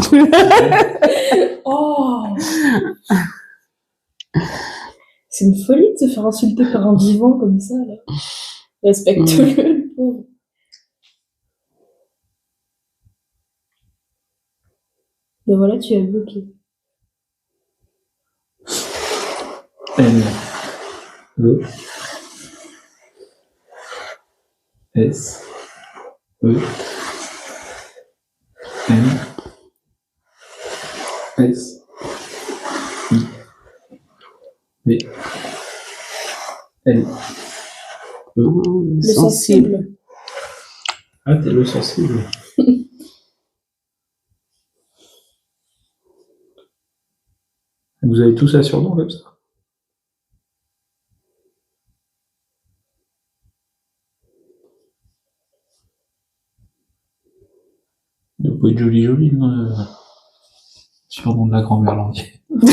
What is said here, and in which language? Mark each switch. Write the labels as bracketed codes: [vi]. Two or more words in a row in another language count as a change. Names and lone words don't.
[fr] Oh! C'est une folie de se faire insulter par un vivant comme ça, là. Respecte-le, le pauvre. Ben voilà, tu as bloqué. N, E, S, E, N, S, I, V, L, E. Le sensible. Ah, t'es le sensible. Vous avez tous un surnom comme ça? Il doit pas être joli, surnom de la grand-mère Landier.